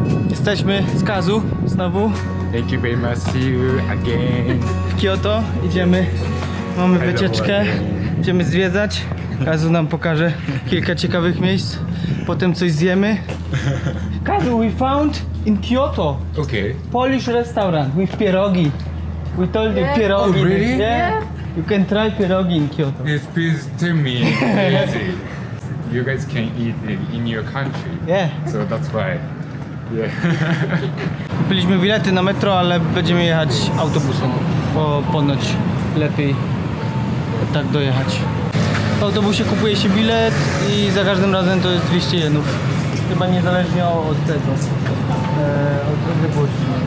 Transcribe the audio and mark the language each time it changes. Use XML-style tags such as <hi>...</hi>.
<pl>Jesteśmy z Kazu znowu.</pl> <en>Thank you very much. See you again.</en> <pl>W Kyoto idziemy, mamy wycieczkę, idziemy zwiedzać. Kazu nam pokaże kilka ciekawych miejsc, potem coś zjemy.</pl> <en>Kazu, we found in Kyoto Okay. Polish restaurant with pierogi. We told you pierogi. Oh, really? Yeah. You can try pierogi in Kyoto. Yes, please tell me. Easy. You guys can eat it in your country. Yeah. So that's why. Yeah.</en> <pl>Kupiliśmy bilety na metro, ale będziemy jechać autobusem, bo ponoć lepiej tak dojechać. W autobusie kupuje się bilet i za każdym razem to jest 200 jenów. Chyba niezależnie od tego, od odległości.</pl>